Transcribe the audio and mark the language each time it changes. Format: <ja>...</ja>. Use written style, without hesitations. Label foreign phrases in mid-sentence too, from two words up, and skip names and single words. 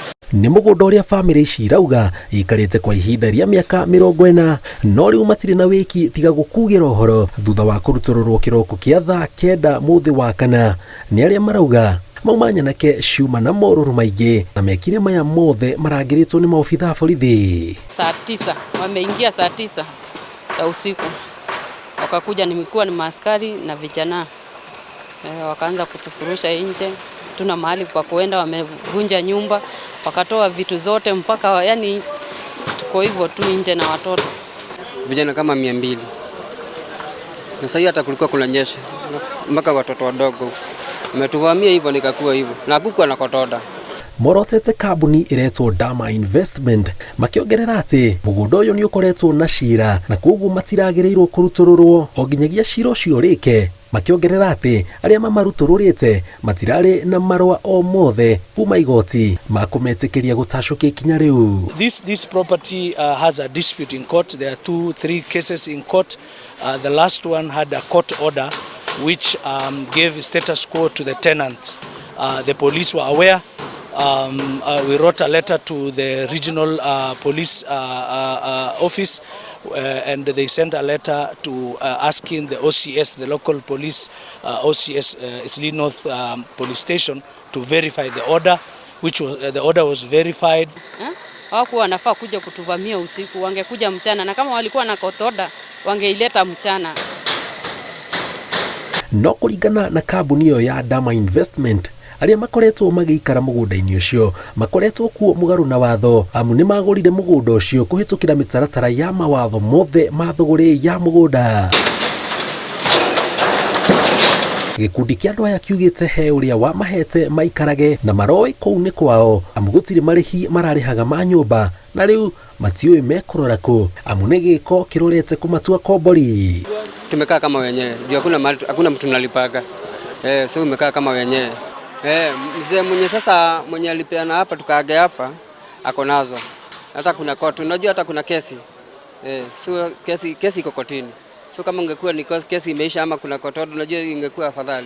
<ki>Nĩ mũgũnda ũrĩa bamĩrĩ ici irauga ikarĩte kwa ihinda rĩa mĩaka 40 no rĩu matirĩ na wĩki tiga gũkugĩra ũhoro thutha wa kũrutũrũrwo kĩroko kĩa thaa 9 mũthĩ wa kana. Nĩ arĩa marauga mauma Nyanake ciuma na morũrũ maingĩ na mekire maya mothe marangĩrĩtwo nĩ maobithaa borithi.</ki> <sw>Saa 9 wameingia saa 9 ya usiku, wakakuja, nimekuwa ni maaskari na vijana wakaanza kutufurusha nje, tuna mahali pa kuenda, wamevunja nyumba, wakatoa vitu zote mpaka yani tuko hivyo tu nje na watoto. Vijana kama 200. Na sasa hata kulikuwa kunanyesha mpaka watoto wadogo. Umetuvamia hivyo nikakuwa hivyo. Na kuku anakotoda.</sw> <ki>Morotete kambuni iretwo Dama Investment makiongerera ati mũgũnda ũyũ nĩ ũkoretwo na cira na koguo matiragĩrĩirwo kũrutũrũrwo o nginyagia cira ũcio ũrĩke. Makiongerera ati arĩa mamarutũrũrĩte matirarĩ na marũa o mothe kuma igoti makũmetĩkĩria gũtacũkia ikinya rĩu.</ki> <en>This property has a dispute in court. There are 2-3 cases in court. The last one had a court order which gave status quo to the tenants. The police were aware. We wrote a letter to the regional police office and they sent a letter to asking the OCS, the local police OCS, Eastleigh North police station, to verify the order, which was the order was verified.</en> <sw>Hawakuwa wanafaa kuja kutuvamia usiku, wangekuja mchana, na kama walikuwa na</sw> <en>court order</en> <sw>wangeileta mchana.</sw> <ki>No kũringana na kambuni ĩyo ya Dama Investment, arĩa makoretwo magĩikara mũgũnda-inĩ ũcio makoretwo kuo mũgarũ na watho, amu nĩ magũrire mũgũnda ũcio kũhĩtũkĩra mĩtaratara ya mawatho mothe ma thũgũrĩ ya mũgũnda. Gĩkundi kĩa andũ aya kiugĩte he ũrĩa wamahete maikarage na maroĩ kũu nĩ kwao, amu gũtirĩ marĩhi mararĩhaga ma nyũmba na rĩu matiũĩ mekũrora kũ, amu nĩ gĩko kĩrorete kũmatua kombori.</ki> <sw>Tumekaa kama wenyewe, ndio hakuna mtu nalipaga. So tumekaa kama wenyewe. Mzee mwenye sasa mwenye alipeana hapa tukaage hapa ako nazo. Hata kuna koti, unajua hata kuna kesi. So kesi iko kotini. So kama ungekuwa ni kesi imeisha ama kuna kotodo, unajua ingekuwa afadhali.</sw>